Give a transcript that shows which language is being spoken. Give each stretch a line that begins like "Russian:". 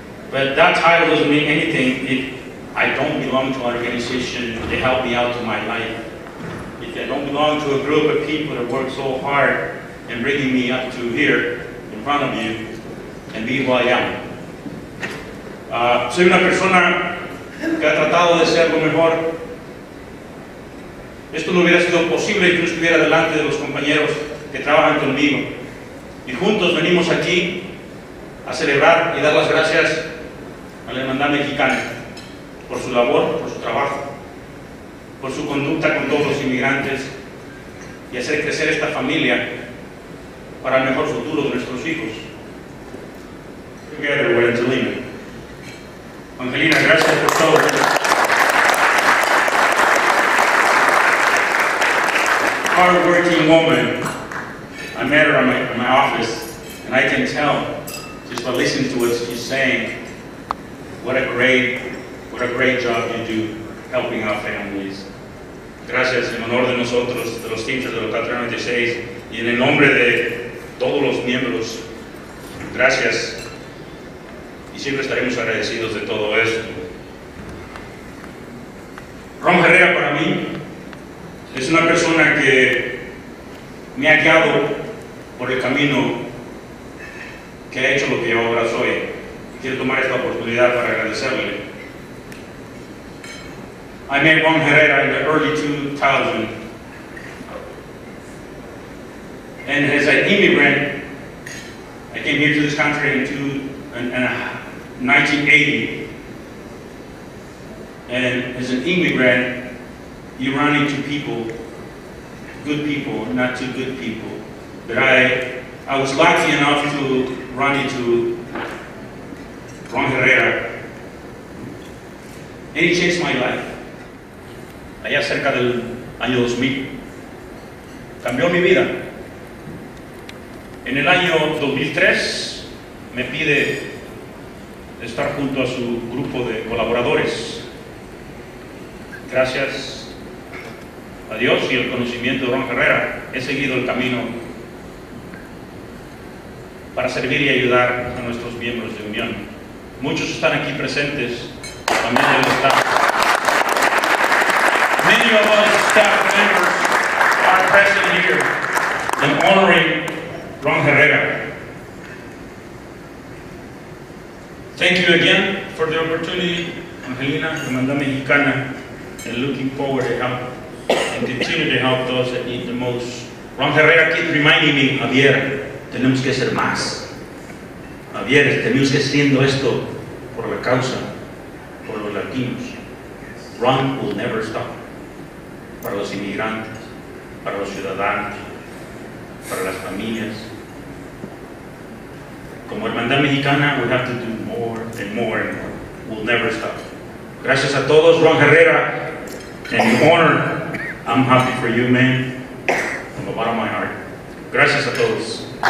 English: But that title doesn't mean anything if I don't belong to an organization that helped me out to my life. If I don't belong to a group of people that work so hard in bringing me up to here in front of you and be who I am.
Spanish: Soy una persona que ha tratado de ser lo mejor. Esto no hubiera sido posible si no estuviera delante de los compañeros que trabajan conmigo. Y juntos venimos aquí a celebrar y dar las gracias a la Hermandad Mexicana por su labor, por su trabajo, por su conducta con todos los inmigrantes y hacer crecer esta familia para el mejor futuro de nuestros hijos.
English: Together with Angelina. Angelina,
Spanish: gracias por todo.
English: Hard-working woman. I met her in my office, and I can tell just by listening to what she's saying, what a great job you do helping out families.
Spanish: Gracias en honor de nosotros, de los Teamsters de Local 396, y en el nombre de todos los miembros. Gracias, y siempre estaremos agradecidos de todo esto. Ron Herrera para mí es una persona que me ha guiado por el camino que ha hecho lo que yo ahora soy. Quiero tomar esta oportunidad para agradecerle.
English: I met Ron Herrera in the early 2000s, and as an immigrant, I came here to this country in 1980, and as an immigrant, you run into people, good people, not too good people. But I was lucky enough to run into Ron Herrera, and he changed my life.
Spanish: Allá cerca del año 2000, cambió mi vida. En el año 2003 me pide estar junto a su grupo de colaboradores. Gracias a Dios y el conocimiento de Ron Herrera, he seguido el camino para servir y ayudar a nuestros miembros de unión. Muchos están aquí presentes, también del staff.
English: Many of us staff members are present here in honoring Ron Herrera. Thank you again for the opportunity, Angelina, Hermandad Mexicana, and looking forward to help and continue to help those that need the most. Ron Herrera keeps reminding me, Javier,
Spanish: tenemos que hacer más. Javier, tenemos que haciendo esto por la causa, por los latinos.
English: Ron will never stop.
Spanish: Para los inmigrantes, para los ciudadanos, para las familias.
English: Como Hermandad Mexicana, we have to do more and more and more. We'll never stop.
Spanish: Gracias a todos, Ron Herrera,
English: and the honor. I'm happy for you, man, from the bottom of my heart.
Spanish: Gracias a todos.